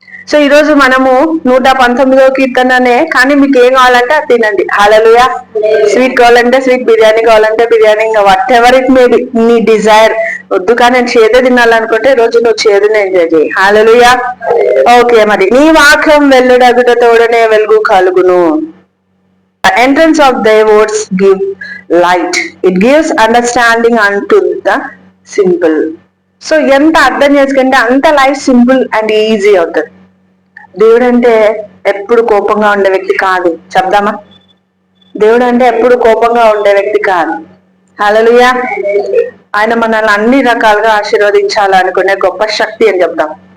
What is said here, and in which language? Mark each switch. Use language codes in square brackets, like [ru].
[te] So ఈ రోజు మనము 119వ కీర్తననే, కానీ మీకు ఏం కావాలంటే అది తినండి. హల్లెలూయా. స్వీట్ కావాలంటే స్వీట్, బిర్యానీ కావాలంటే బిర్యానీ, ఇంకా [en] whatever it may be [te] నీ డిజైర్. వద్దు కానీ నేను చేదే తినాలనుకుంటే ఈ రోజు నువ్వు చేదుని ఎంజాయ్ చేయి. హల్లెలూయా. ఓకే, మరి నీ వాక్యం వెల్లుడగుటతోడనే వెలుగు కలుగును. [en] Entrance of thy words give light, it gives understanding unto the simple. [te] So ఎంత అర్థం చేసుకుంటే అంత లైఫ్ సింపుల్ అండ్ ఈజీ అవుతుంది. దేవుడు అంటే ఎప్పుడు కోపంగా ఉండే వ్యక్తి కాదు. చెప్దామా, దేవుడు అంటే ఎప్పుడు కోపంగా ఉండే వ్యక్తి కాదు. హల్లెలూయా. ఆయన మనల్ని అన్ని రకాలుగా ఆశీర్వదించాలనుకునే గొప్ప శక్తి అని చెప్దాం.